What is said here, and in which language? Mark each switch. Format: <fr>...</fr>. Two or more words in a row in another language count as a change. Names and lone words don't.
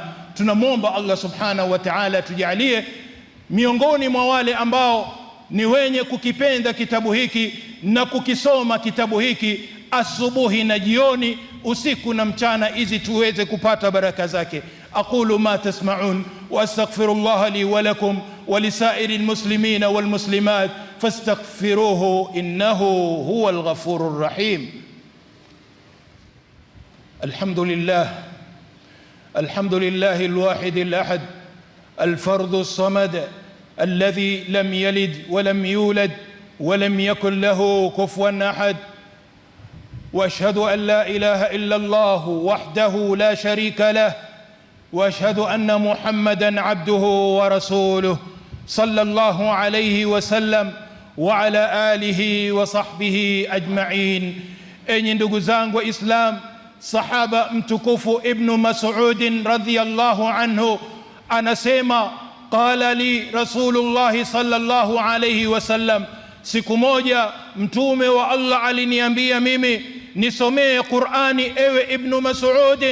<sw>Tunamwomba Allah</sw> <ar>سبحانه وتعالى</ar> <sw>tujalie miongoni mwa wale ambao ni wenye kukipenda kitabu hiki na kukisoma kitabu hiki asubuhi na jioni, usiku na mchana, ili tuweze kupata baraka zake.</sw> <ar>أقول ما تسمعون وأستغفر الله لي ولكم ولسائر المسلمين والمسلمات فاستغفروه إنه هو الغفور الرحيم. الحمد لله الواحد الأحد الفرد الصمد الذي لم يلد ولم يولد ولم يكن له كفوا أحد، وأشهد أن لا إله إلا الله وحده لا شريك له، وأشهد أن محمدا عبده ورسوله صلى الله عليه وسلم وعلى آله وصحبه أجمعين.</ar> <sw>Enyi ndugu zangu wa Islam, sahaba mtukufu Ibn Mas'ud</sw> <ar>رضي الله عنه</ar> <sw>anasema,</sw> <ar>قال لي رسول الله صلى الله عليه وسلم,</ar> <sw>siku moja mtume wa Allah aliniambia mimi nisomee Qur'ani ewe Ibn Mas'ud.</sw>